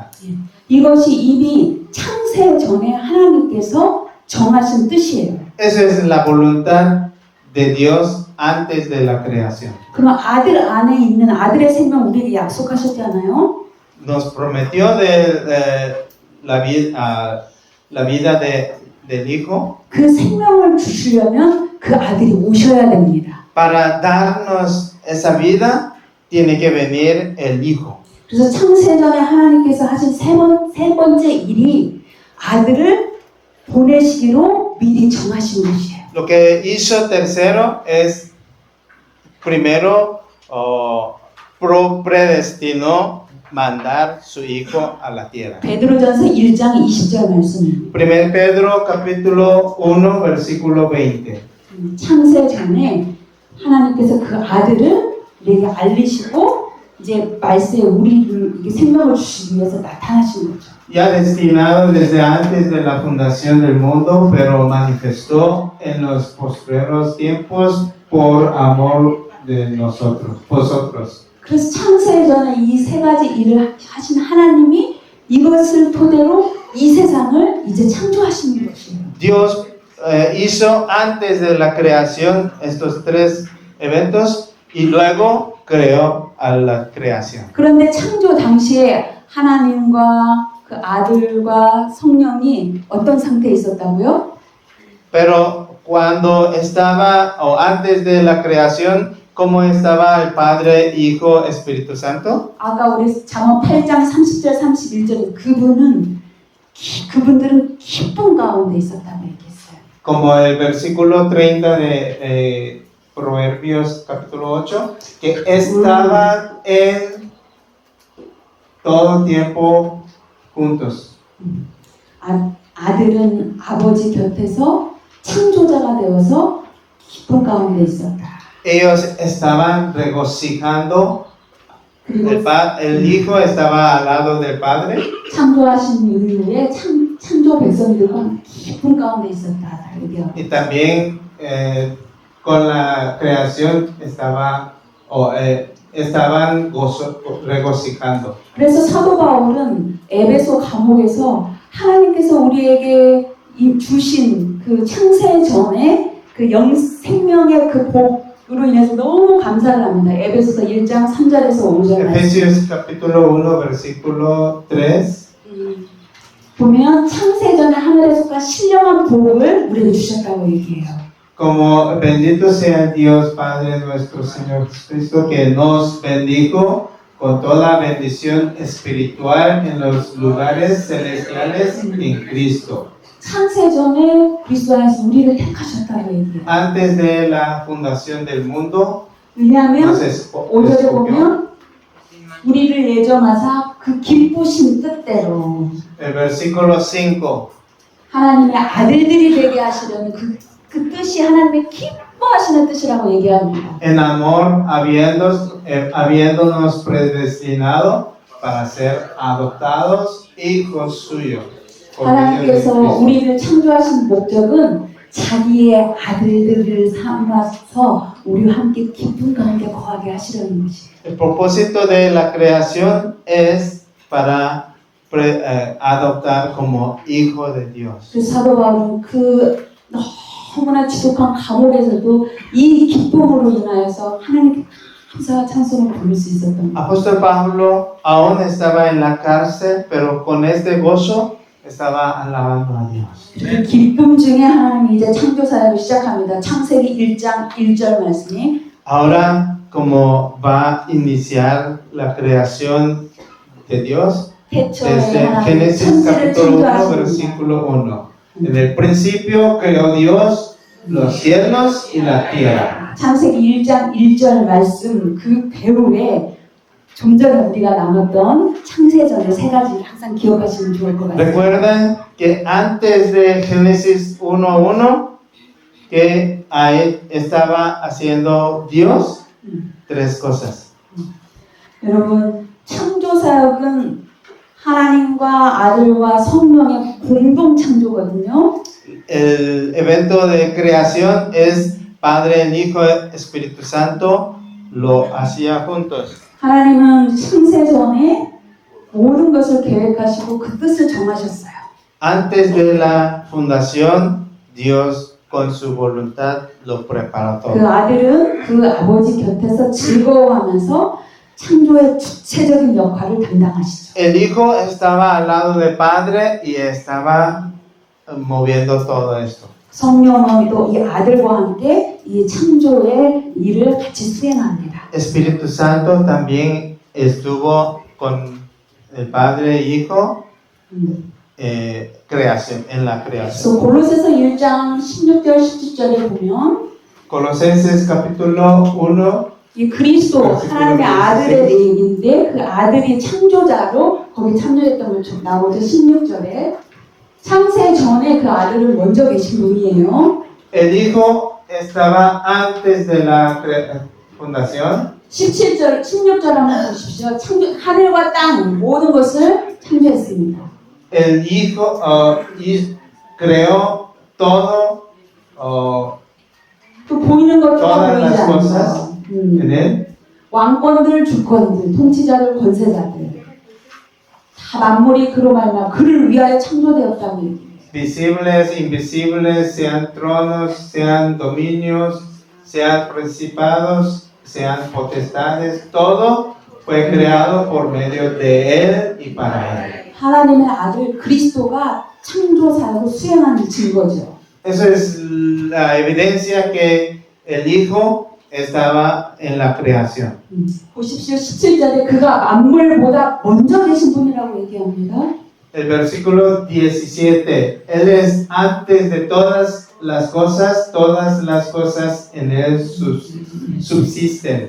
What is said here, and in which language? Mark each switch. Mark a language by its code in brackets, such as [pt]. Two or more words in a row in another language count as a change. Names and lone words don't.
[ko] 이것이 이미 창세 전에 하나님께서 정하신 뜻이에요. [es] Esa es la voluntad de Dios antes de la creación. [ko] 그럼 아들 안에 있는 아들의 생명 우리에게 약속하셨잖아요. [es] Nos prometió la vida del Hijo [ko] 그 생명을 주시려면 그 아들이 오셔야 됩니다. [es] para darnos esa vida tiene que venir el Hijo. [ko] 그래서 창세 전에 하나님께서 하신 세 번째 일이 아들을 보내시기로 미리 정하신 것이에요. [es] Lo que hizo tercero es primero predestinó mandar su hijo a la tierra. [ko] 베드로전서 1장 20절 말씀. [es] 1 Pedro capítulo 1 versículo 20. [ko] 창세 전에 하나님께서 그 아들을 우리에게 알리시고 이제 말세에 우리를 생명을 주시기 위해서 나타나신 거죠. [es] Ya destinado desde antes de la fundación del mundo, pero manifestó en los postreros tiempos por amor de vosotros. [ko] 그래서 창세 전에 이 세 가지 일을 하신 하나님이 이것을 토대로 이 세상을 이제 창조하신 것이에요. [es] Dios hizo antes de la creación estos tres eventos y luego creó a la creación. [ko] 그런데 창조 당시에 하나님과 그 아들과 성령이 어떤 상태에 있었다고요? [es] Pero cuando estaba o antes de la creación, ¿cómo estaba el Padre, Hijo, Espíritu Santo? [ko] 아까 우리 잠언 8장 30절 31절에 그분들은 기쁨 가운데 있었다고 얘기했어요. [es] Como el versículo 30 de Proverbios capítulo 8, que estaban en todo tiempo juntos. [ko] 아들은 아버지 곁에서 창조자가 되어서 기쁨 가운데 있었다. [es] Ellos estaban regocijando, el Hijo estaba al lado del Padre. [ko] 창조하신 이후에 창조 백성들과 기쁨 가운데 있었다. [es] Y también con la creación estaban regocijando. [ko] 그래서 사도 바울은 에베소 감옥에서 하나님께서 우리에게 주신 그 창세 전에 그 생명의 그 복으로 인해서 너무 감사를 합니다. 에베소서 1장 3절에서 5절 말씀. [es] Efesios capítulo 1 versículo 3. [ko] 보면 창세전에 하늘에서가 신령한 복을 우리에게 주셨다고 얘기해요. [es] Como bendito sea Dios Padre nuestro Señor Jesucristo, que nos bendijo con toda bendición espiritual en los lugares celestiales en Cristo. [ko] 창세전에 그리스도 안에서 우리를 택하셨다고 얘기해요. [es] Antes de la fundación del mundo, [ko] 왜냐하면 [es] nos [ko] 5절에 [es] escogió. [ko] 보면 우리를 예정하사 그 기쁘신 뜻대로 [es] El versículo 5. [ko] 하나님의 아들들이 되게 하시려는 그 뜻이 하나님의 기뻐하시는 뜻이라고 얘기합니다. [es] En amor, habiéndonos predestinado para ser adoptados hijos suyos. Por medio de [ko] 하나님께서 [es] Cristo. [ko] 우리를 창조하신 목적은 자기의 아들들을 삼아서 우리와 함께 기쁨 가운데 거하게 하시려는 것이에요. [es] El propósito de la creación es para adoptar como hijo de Dios. [ko] 그 사도 바울은 그 너무나 지독한 감옥에서도 이 기쁨으로 인하여서 하나님께 감사와 찬송을 부를 수 있었던 거예요. [es] Apóstol Pablo aún estaba en la cárcel, pero con este gozo estaba alabando a Dios. [ko] 그 기쁨 중에 하나님이 이제 창조 사역을 시작합니다. 창세기 1장 1절 말씀이 [es] Ahora, como va a iniciar la creación de Dios, [ko] 태초에 [es] desde [ko] 하나님 [es] Génesis [ko] 천지를 [es] capítulo 1, [ko] 창조하십니다. [es] versículo 1. En el principio creó Dios los cielos y la tierra. [ko] 창세기 1장 1절 말씀 그 배후에 좀 전에 우리가 나눴던 창세전의 세 가지를 항상 기억하시면 좋을 것 같아요. [es] Recuerden que antes de Génesis 1:1 que ahí estaba haciendo Dios tres cosas. [ko] 여러분 창조 사역은 하나님과 아들과 성령의 공동 창조거든요. [es] El evento de creación es Padre, el Hijo, Espíritu Santo lo hacía juntos. [ko] 하나님은 창세전에 모든 것을 계획하시고 그 뜻을 정하셨어요. [es] Antes de la fundación, Dios con su voluntad lo preparó [ko] 그 [es] todo. [ko] 아들은 그 아버지 곁에서 즐거워하면서 창조의 주체적인 역할을 담당하시죠. [es] El Hijo estaba al lado del Padre y estaba moviendo todo esto. [ko] 성령은 또 이 아들과 함께 이 창조의 일을 같이 수행합니다. [es] Espíritu Santo también estuvo con el Padre y Hijo creación, en la creación. [ko] 그래서 골로새서 1장 16절 17절에 보면 [es] Colosenses capítulo 1, [ko] 이 그리스도 하나님의 아들의 내용인데 그 아들이 창조자로 거기 참여했던 걸 나오죠. 16절에 창세 전에 그 아들은 먼저 계신 분이에요. [es] el Hijo estaba antes de la fundación. [ko] 17절, 16절 한번 보십시오. 하늘과 땅 모든 것을 창조했습니다. [es] El Hijo creó todo, [ko] 또 보이는 것도 [es] todas [ko] 보이지 [es] las [ko] 않는 [es] cosas [ko] 것. [es] en Él. [ko] 왕권들, 주권들, 통치자들, 권세자들 다 만물이 그로 말미암아 그를 위하여 창조되었다고 얘기해요. [es] Visibles, invisibles, sean tronos, sean dominios, sean principados, sean potestades, todo fue creado por medio de Él y para Él. [ko] 하나님의 아들 그리스도가 창조 사역을 수행한 증거죠. [es] Eso es la evidencia que el Hijo estaba en la creación. [ko] 보십시오. 17절에 그가 만물보다 먼저 계신 분이라고 얘기합니다. [es] El versículo 17, Él es antes de todas las cosas en Él subsisten.